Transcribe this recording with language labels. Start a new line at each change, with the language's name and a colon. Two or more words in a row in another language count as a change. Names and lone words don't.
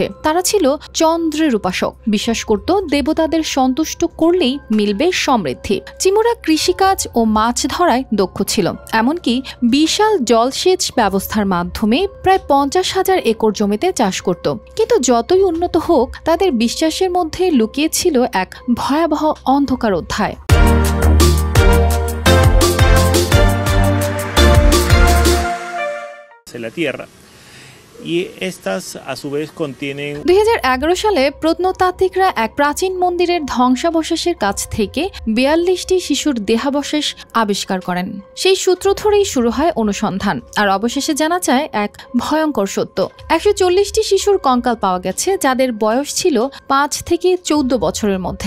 Bangla: তারা ছিল চন্দ্রের উপাসক, বিশ্বাস করত দেবতাদের সন্তুষ্ট করলেই মিলবে সমৃদ্ধি। চিমোরা কৃষিকাজ ও মাছ ধরায় দক্ষ ছিল, এমনকি বিশাল জলসেচ ব্যবস্থার মাধ্যমে প্রায় ৫০,০০০ একর জমিতে চাষ করত। কিন্তু যতই উন্নত হোক, তাদের বিশ্বাসের মধ্যে লুকিয়ে ছিল এক ভয়াবহ অন্ধকার অধ্যায়।
Spanish: Y estas a su vez contienen
Bangla: ২০১১ সালে প্রত্নতাত্ত্বিকরা এক প্রাচীন মন্দিরের ধ্বংসাবশেষের কাছ থেকে ৪২টি শিশুর দেহাবশেষ আবিষ্কার করেন। সেই সূত্র ধরেই শুরু হয় অনুসন্ধান, আর অবশেষে জানা যায় এক ভয়ঙ্কর সত্য। ১৪০টি শিশুর কঙ্কাল পাওয়া গেছে, যাদের বয়স ছিল ৫ থেকে ১৪ বছরের মধ্যে।